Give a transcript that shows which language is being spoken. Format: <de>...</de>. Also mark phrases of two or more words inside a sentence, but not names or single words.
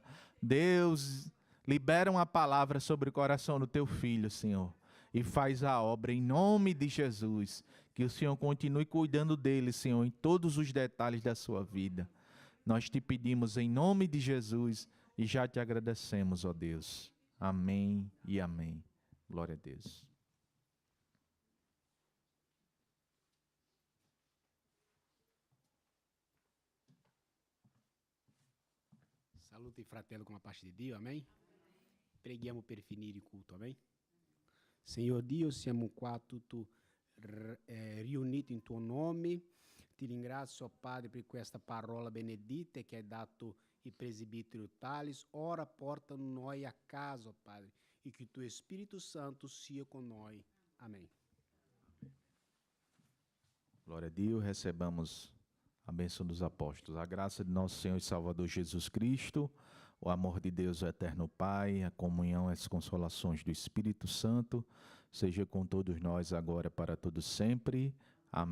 <pt>Deus, libera uma palavra sobre o coração do Teu filho, Senhor, e faz a obra em nome de Jesus. Que o Senhor continue cuidando dele, Senhor, em todos os detalhes da sua vida. Nós te pedimos em nome de Jesus e já te agradecemos, ó Deus. Amém e amém. Glória a Deus.</pt> <it>Saluto e fratello</it> <pt>com a parte de</pt> <it>Dio, amém? Preghiamo per finire il culto, amém? Senhor Dio, siamo qua tutti riuniti in Tuo nome. Ti ringrazio, Padre, per questa parola benedita che hai dato il presbítero Thales. Ora porta noi a casa, Padre, e que Tuo Espírito Santo sia</it> <pt>com nós.</pt> <it>Amém.</it> <pt>Glória a Deus, recebamos a bênção dos apóstolos. A graça de nosso Senhor e Salvador Jesus Cristo, o amor de Deus, o eterno Pai, a comunhão e as consolações do Espírito Santo, seja com todos nós agora para todos sempre.</pt>